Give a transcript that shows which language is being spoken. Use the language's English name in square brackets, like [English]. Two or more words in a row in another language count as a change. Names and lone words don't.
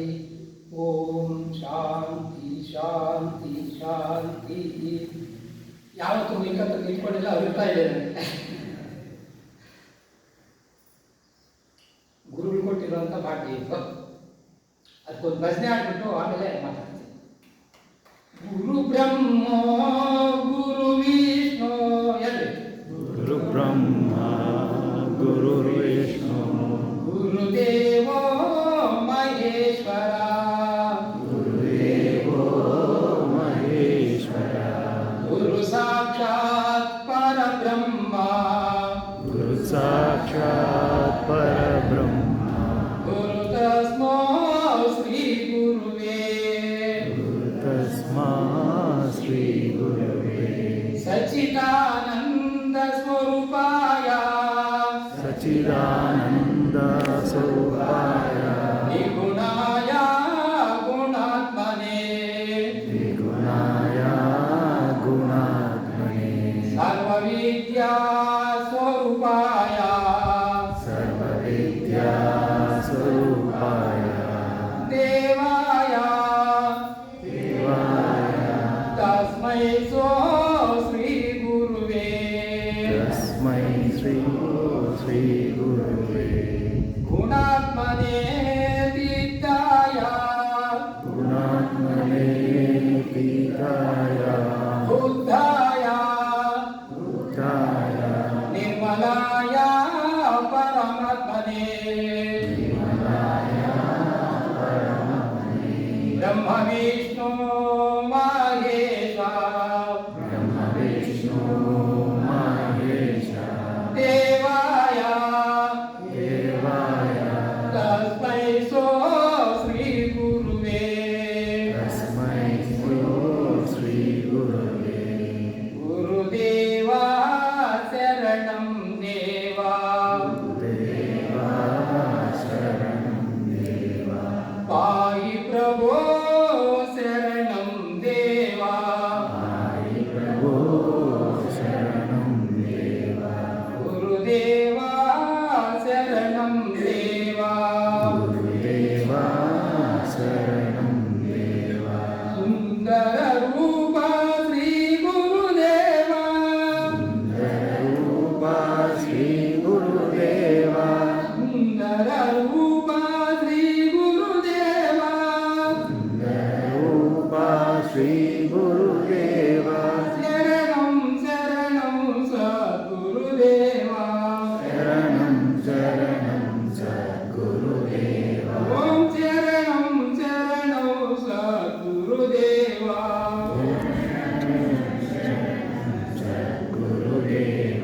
[Sanskrit] ಓಂ ಶಾಂತಿ ಶಾಂತಿ ಶಾಂತಿ. [Kannada] ಯಾವತ್ತೂ ನಿಂತು ನಿಂತ್ಕೊಂಡಿಲ್ಲ, ಅವಿರ್ತಾ ಇದೆ ನನಗೆ. ಗುರುಗಳು ಕೊಟ್ಟಿರುವಂಥ ಭಾಗ್ಯ ಇದು. ಅದಕ್ಕೊಂದು ಭಜನೆ ಆಡ್ಬಿಟ್ಟು ಆಮೇಲೆ ಮಾತಾಡ್ತೀನಿ. [Sanskrit] ಗುರು ಬ್ರಹ್ಮ ಗುರು ವಿಷ್ಣು ಎಲ್ಲಿ? ಗುರು ಬ್ರಹ್ಮ ಗುರು ವಿಷ್ಣು ಗುರುದೇವೋ ಮಹೇಶ್ವರ. ಗುರುದೇವೋ ಮಹೇಶ್ವರ. ಗುರು ಸಾಕ್ಷಾತ್ ಪರಬ್ರಹ್ಮ. ಗುರು ಸಾಕ್ಷಾತ್ ಪರಬ್ರಹ್ಮ. ಗುರು ತಸ್ಮೋ ಶ್ರೀ ಗುರುವೇ. ಗುರು ತಸ್ಮಾ ಶ್ರೀ ಗುರುವೇ. ಸಚ್ಚಿದಾನಂದ ಸ್ವರೂಪಾಯ. ಸಚ್ಚಿದಾನಂದ ಸ್ವರೂಪಾಯ. ನಿಗುಣಾಯ ಗುಣಾತ್ಮನೇ. ತ್ರಿಗುಣಾಯ ಗುಣಾತ್ಮನೇ. ಸರ್ವವಿದ್ಯಾ ಸ್ವರೂಪಾಯ. ಸರ್ವವಿದ್ಯಾ ಸ್ವರೂಪಾಯ. ದೇವಾಯ ದೇವಾಯ ತಸ್ಮೈ ಶ್ರೀ ಗುರುವೇ. ತಸ್ಮೈ ಶ್ರೀ ಶ್ರೀ ಗುರುವೇ. ಗುಣಾತ್ಮನೇ ತೀರ್ಥಾಯ. ಗುಣಾತ್ಮನೇ ಪೀತಾಯ. ಬುದ್ಧಾಯ ಬುದ್ಧಾಯ. ನಿರ್ಮಲಾಯ ಪರಮಾತ್ಮನೇ. ನಿರ್ಮಲಾಯ ಪರಮಾತ್ಮನೇ. ಬ್ರಹ್ಮ ವಿಷ್ಣು ಮಹೇಶ. ಬ್ರಹ್ಮ ವಿಷ್ಣು ಮಹೇಶ. ದೇವಾಯ ದೇವಾಯ ತಸ್ಮೈ ಶ್ರೀ ಗುರುವೇ. ತಸ್ಮೈ ಶ್ರೀ ಗುರುವೇ. ಗುರುದೇವ ಶರಣಂ ದೇವ. ದೇವಾ ಶರಣಂ ದೇವ. ಪಾಯಿ ಪ್ರಭೋ ಶರಣಂ ದೇವ. ಆಯಿ ಪ್ರಭೋ ಶರಣಂ ದೇವ. ಗುರುದೇವ ಶರಣಂ ದೇವ. ಗುರುದೇವ ಶರಣಂ ದೇವ. ಸುಂದರ ರೂಪ ಶ್ರೀ ಗುರುದೇವ. ಸುಂದರ ರೂಪ ಶ್ರೀ ಗುರುದೇವ. ಸುಂದರ ರೂಪ ಶ್ರೀ ಗುರುದೇವ. ಸುಂದರ ರೂಪ ಶ್ರೀ ಗುರುದೇವ. ಶರಣಂ ಶರಣಂ ಸದ್ಗುರುದೇವ. ಶರಣಂ ಶರಣಂ ಸದ್ಗುರುದೇವ. ಓಂ ಶರಣಂ ಶರಣಂ ಸದ್ಗುರುದೇವ. ಸದ್ಗುರುದೇವ.